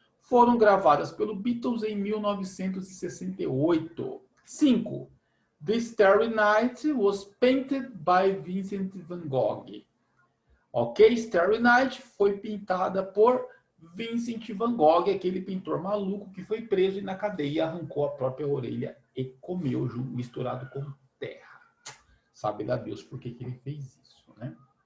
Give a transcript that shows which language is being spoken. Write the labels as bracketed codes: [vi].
[pt] Foram gravadas pelo Beatles em 1968. 5. [en] The Starry Night was painted by Vincent van Gogh. Ok? [pt] Starry Night foi pintada por Vincent van Gogh, aquele pintor maluco que foi preso e na cadeia arrancou a própria orelha e comeu misturado com terra. Sabe lá Deus por que ele fez isso, né?